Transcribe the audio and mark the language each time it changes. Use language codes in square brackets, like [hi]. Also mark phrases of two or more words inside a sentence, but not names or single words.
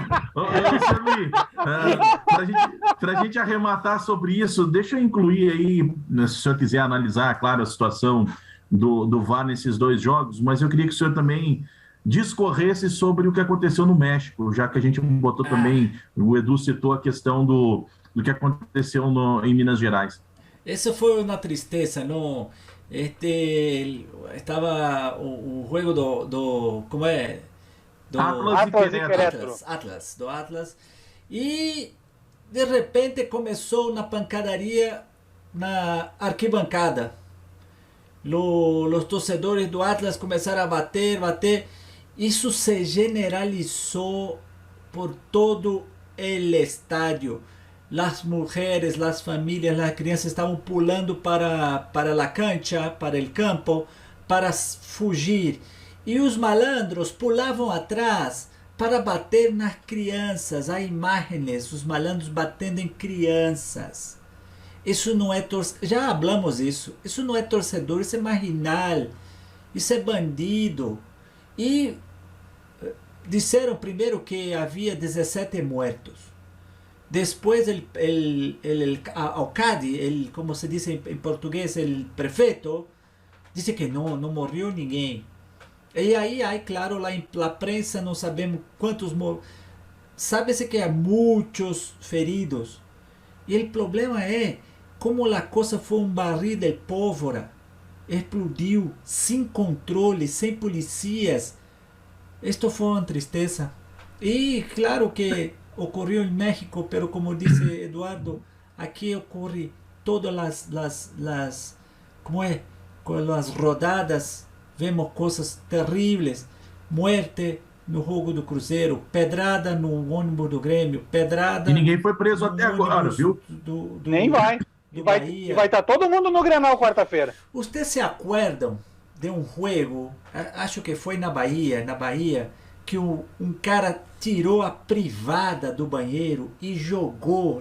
[pt] Seu Luiz, para a gente arrematar sobre isso, deixa eu incluir aí, se o senhor quiser analisar, claro, a situação do VAR nesses 2 jogos, mas eu queria que o senhor também discorresse sobre o que aconteceu no México, já que a gente botou também, o Edu citou a questão do que aconteceu em Minas Gerais. [es] Eso fue una tristeza, ¿no? Estaba o juego ¿cómo es? Do Atlas. Y de repente comenzó una pancadaria [pt] na arquibancada. [es] Los torcedores do Atlas comenzaron a bater. Isso se generalizó por todo el estadio. Las mujeres, las familias, las [pt] crianças estavam pulando [es] para la cancha, para el campo, para fugir. [pt] E os malandros pulavam atrás para bater nas crianças. Há imagens, os malandros batendo em crianças. Isso não é torcedor. Já hablamos isso. Isso não é torcedor, isso é marginal. Isso é bandido. E disseram primeiro que havia 17 muertos. [es] Después el alcalde, como se dice en portugués, el prefeito, dice que no murió ninguém. [pt] E aí, claro, [es] la prensa [pt] não sabemos quantos sabe-se que há muitos feridos. E o problema é como a coisa foi barril de pólvora. Explodiu, sem controle, sem policias. Isto foi uma tristeza. [es] E claro que ocurrió en México, pero como dice Eduardo, aquí ocurre todas las ¿cómo es? Con las rodadas, vemos cosas terribles, muerte [pt] no jogo do Cruzeiro, pedrada no ônibus do Grêmio, pedrada... E ninguém foi preso até agora, viu? Nem vai. E vai estar todo mundo no Grenal quarta-feira. Vocês se acordam de um jogo, acho que foi na Bahia, que um cara tirou a privada do banheiro e jogou.